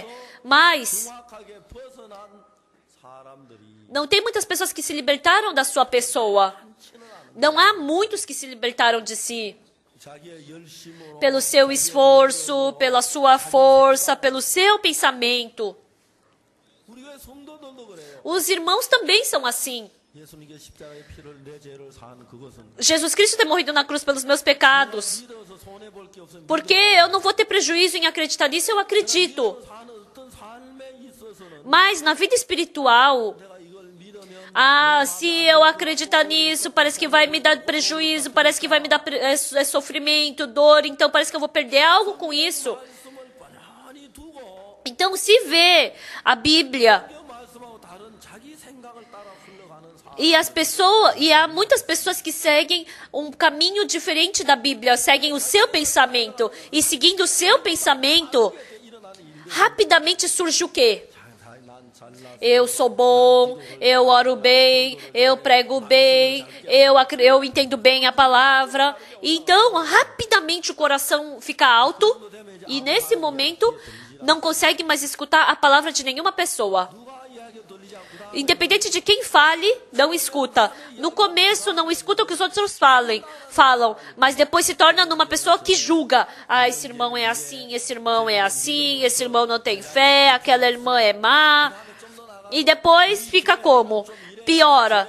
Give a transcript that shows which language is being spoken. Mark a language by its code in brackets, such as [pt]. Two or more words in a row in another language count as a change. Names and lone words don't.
[pt] Mas não tem muitas pessoas que se libertaram da sua pessoa. Não há muitos que se libertaram de si. Pelo seu esforço, pela sua força, pelo seu pensamento. Os irmãos também são assim. [ko] 예수님께 십자가의 피를 내 죄를 사한 그것은 [pt] Jesus Cristo ter morrido na cruz pelos meus pecados. [ko] 믿어서 손해 볼 게 없으면 [pt] Porque eu não vou ter prejuízo em acreditar nisso, eu acredito. [ko] 사는 어떤 삶에 있어서는 [pt] Mas na vida espiritual, [ko] 내가 이걸 믿으면 [pt] se eu acreditar nisso, parece que vai me dar prejuízo, parece que vai me dar sofrimento, dor, então parece que eu vou perder algo com isso. [ko] 말씀을 뻔히 두고 [pt] Então, se vê a Bíblia [ko] 이 말씀하고 다른 자기 생각을 따라 흘러가는 삶 [pt] e há muitas pessoas que seguem um caminho diferente da Bíblia, seguem o seu pensamento, e seguindo o seu pensamento, rapidamente surge o quê? [ko] 난 잘나 [pt] Eu sou bom, eu oro bem, eu prego bem, eu entendo bem a palavra. Então, rapidamente o coração fica alto e nesse momento não consegue mais escutar a palavra de nenhuma pessoa. [ko] 누가 이야기 들리지 않고 다 [pt] Independente de quem fale, não escuta. No começo não escuta o que os outros falam, mas depois se torna numa pessoa que julga. Ah, esse irmão é assim, esse irmão é assim, esse irmão não tem fé, aquela irmã é má. E depois fica como? Piora.